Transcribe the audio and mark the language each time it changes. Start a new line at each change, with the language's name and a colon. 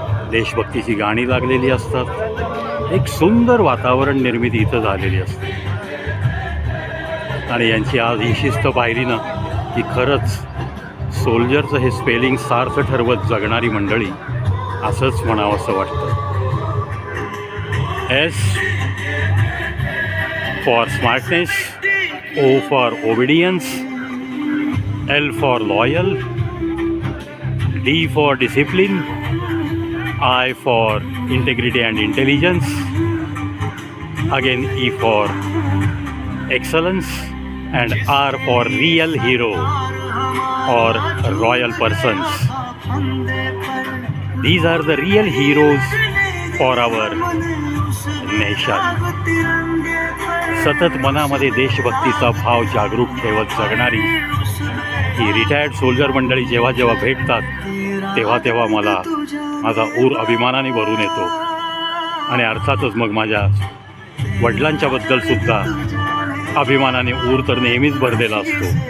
Marathi: देशभक्तीची गाणी लागलेली असतात. एक सुंदर वातावरण निर्मिती इथं झालेली असते आणि यांची आज ही शिस्त पाहिली ना की खरंच सोल्जरचं हे स्पेलिंग सार्थ ठरवत जगणारी मंडळी असंच म्हणावं असं वाटतं.
English: S for smartness, O for obedience, L for loyal, D for discipline, I for integrity and intelligence, again E for excellence, and R for real hero or royal persons. These are the real heroes for our nation.
Marathi: सतत मनामध्ये देशभक्तीचा भाव जागरूक ठेवत जगणारी ही retired soldier मंडळी जेव्हा जेव्हा भेटतात तेव्हा तेव्हा मला माझा ऊर अभिमानाने भरून येतो. आणि अर्थातच मग माझ्या वडिलांच्याबद्दलसुद्धा अभिमानाने ऊर तर नेहमीच भरलेला असतो.